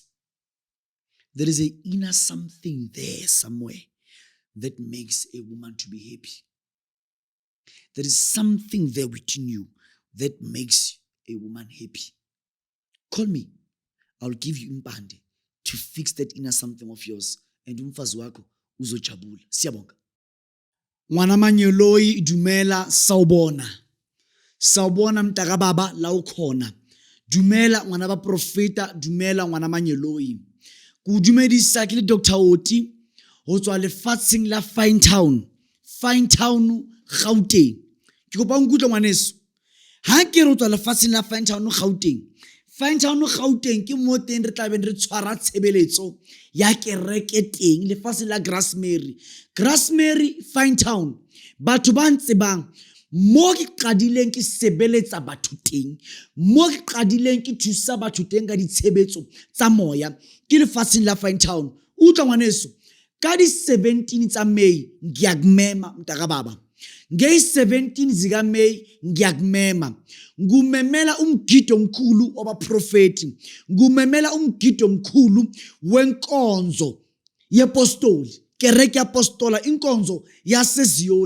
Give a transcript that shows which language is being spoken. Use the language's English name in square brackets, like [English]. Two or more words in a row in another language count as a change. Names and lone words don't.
[English] There is an inner something there somewhere that makes a woman to be happy. There is something there within you that makes a woman happy. Call me. I'll give you impande to fix that inner something of yours. [Zulu] And umfazi wako uzojabula. Siyabonga. [Southern Sotho] Ngwana Manyeloi dumela sawubona. [Zulu] Sawubona mtakababa la ukhona. [Southern Sotho] Dumela ngwana ba profeta, dumela ngwana Manyeloi. Ku dumedisa ke le Dr. Oti ho tswa lefatsheng la Fine Town Gauteng. Ke kopa nkutlwe ngwaneso. Ha ke re ho tswa lefatsheng la Fine Town Gauteng ke mo teng re tla beng re tshwara tshebeletso ya kereke teng lefatsheng la Grassmary Fine Town. Batho ba ntse bang mo ke qadileng ke sebeletsa batho teng, mo ke qadileng ke thusa batho teng ka ditshebetso tsa moya ke lefatsheng la Fine Town. Utlwa ngwaneso, ka di 17 tsa May [Zulu] ngiyakumema mntakababa. Ngey 17 zika May ngiyakumema. Ngumemela umgido omkhulu wabaprofeti. Ngumemela umgido omkhulu wenkonzo yeapostoli. Kereke apostola inkonzo yaseZiyoni.